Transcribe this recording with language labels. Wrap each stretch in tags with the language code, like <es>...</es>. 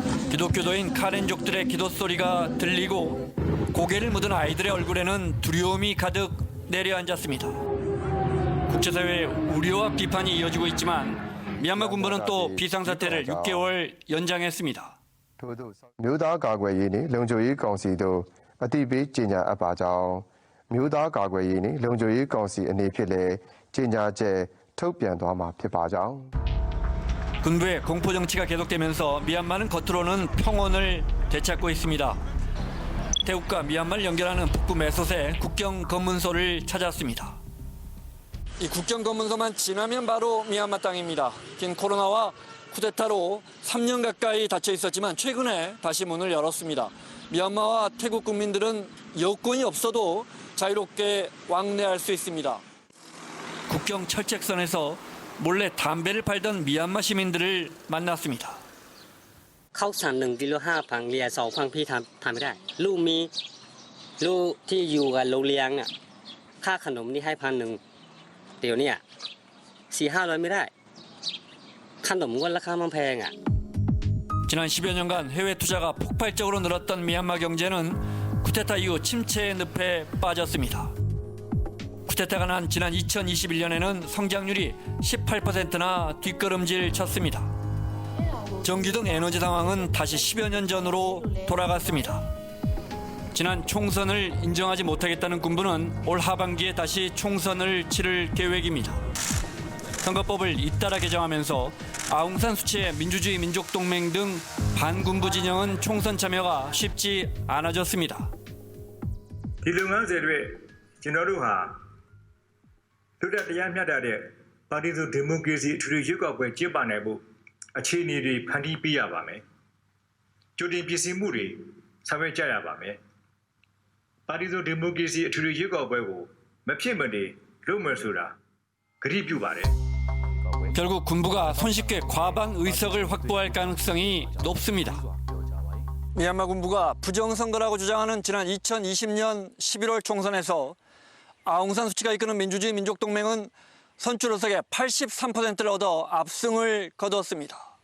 <ko>기독교도인 카렌족들의 기도 소리가 들리고 고개를 묻은 아이들의 얼굴에는 두려움이 가득 내려앉았습니다. 국제사회의 우려와 비판이 이어지고 있지만 미얀마 군부는 또 비상사태를 6개월 연장했습니다.</ko> <my>မြို့သားကာကွယ်ရေးနှင့်လုံခြုံရေးကောင်စီတို့အသိပေးကြေညာအပ်ပါကြောင်းမြို့သားကာကွယ်ရေးနှင့်လုံခြုံရေးကောင်စီအနေဖြင့်လည်းကြေညာချက်ထုတ်ပြန်သွားမှာဖြစ်ပါကြောင်း</my> <ko>군부의 공포 정치가 계속되면서 미얀마는 겉으로는 평온을 되찾고 있습니다. 태국과 미얀마를 연결하는 북부 메솥의 국경 검문소를 찾았습니다. 이 국경 검문소만 지나면 바로 미얀마 땅입니다. 긴 코로나와 쿠데타로 3년 가까이 닫혀 있었지만 최근에 다시 문을 열었습니다. 미얀마와 태국 국민들은 여권이 없어도 자유롭게 왕래할 수 있습니다. 국경 철책선에서 몰래 담배를 팔던 미얀마 시민들을 만났습니다.</ko> <th>ข้าวสาร1 กิโล 5,000 เรียน 2,000 พี่ทำไม่ได้ลูกมีลูกที่อยู่กับโรงเรียนเนี่ยค่าขนมนี่ให้1,000 เดี๋ยวเนี่ย 4-500 ไม่ได้ขนมก็ราคามันแพงอ่ะ</th> <ko>지난 10여 년간 해외 투자가 폭발적으로 늘었던 미얀마 경제는 쿠데타 이후 침체의 늪에 빠졌습니다. 쿠데타가 난 지난 2021년에는 성장률이 18%나 뒷걸음질 쳤습니다. 전기 등 에너지 상황은 다시 10여 년 전으로 돌아갔습니다. 지난 총선을 인정하지 못하겠다는 군부는 올 하반기에 다시 총선을 치를 계획입니다. 선거법을 잇따라 개정하면서 아웅산 수치의 민주주의 민족동맹 등 반군부 진영은 총선 참여가 쉽지 않아졌습니다.</ko> <my>ဒီလုပ်ငန်းစဉ်တွေကျွန်တော်တို့ဟာလွတ်လပ်တရားမျှတတဲ့ပါတီစုဒီမိုကရေစီအထွေထွေရွေးကောက်ပွဲကျင်းပနိုင်ဖို့အခြေအနေတွေဖန်တီးပေးရပါမယ်။ကြိုတင်ပြင်ဆင်မှုတွေဆောင်ရွက်ကြရပါမယ်။ပါတီစုဒီမိုကရေစီအထွေထွေရွေးကောက်ပွဲကိုမဖြစ်မနေလုပ်မယ်ဆိုတာကတိပြုပါတယ်။</my> <ko>결국 군부가 손쉽게 과반 의석을 확보할 가능성이 높습니다. 미얀마 군부가 부정선거라고 주장하는 지난 2020년 11월 총선에서 아웅산 수치가 이끄는 민주주의 민족동맹은 선출 의석의 83%를 얻어 압승을 거뒀습니다.</ko>